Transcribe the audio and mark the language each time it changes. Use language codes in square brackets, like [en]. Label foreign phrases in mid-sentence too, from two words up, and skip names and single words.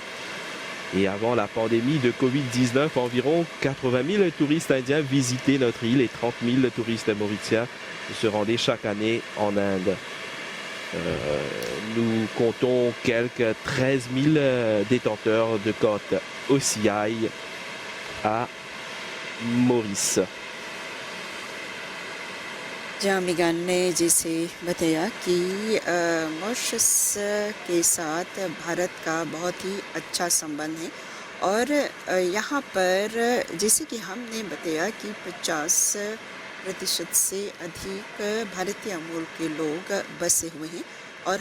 [fr] Et avant la pandémie de Covid-19, environ 80 000 touristes indiens visitaient notre île et 30 000 touristes mauriciens se rendaient chaque année en Inde. Nous comptons quelques 13 000 détenteurs de cote OCI à Maurice. [hi] जहाँ मिगान ने जैसे बताया कि मॉरिशस के साथ भारत का बहुत ही अच्छा संबंध है और यहाँ पर जैसे कि हमने बताया कि 50% से अधिक भारतीय मूल के लोग बसे हुए हैं और